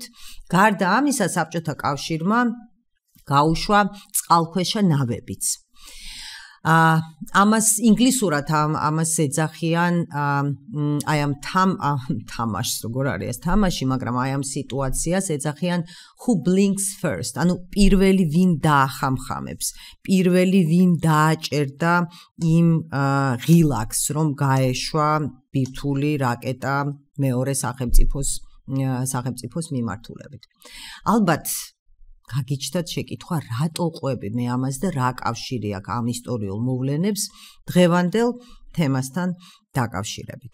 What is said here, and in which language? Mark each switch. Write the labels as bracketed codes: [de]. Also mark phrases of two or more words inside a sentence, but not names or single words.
[ka] გარდა ამისა, საბჭოთა კავშირმა გაუშვა წყალქვეშა ნავებიც. ამას ინგლისურად ამას ეძახიან აი ამ თამაშს როგორ არის ეს თამაში, მაგრამ აი ამ სიტუაციას ეძახიან [en] who blinks first, [ka] ანუ პირველი ვინ დაახამხამებს, პირველი ვინ დააჭერდა იმ ღილაკს, რომ გაეშვა ბირთვული რაკეტა მეორე სახელმწიფოს მიმართულებით. ალბათ გაგიჩნდათ შეკითხვა, რატო ყვები მე ამას და რა კავშირი აქვს ამ ისტორიულ მოვლენებს დღევანდელ თემასთან დაკავშირებით.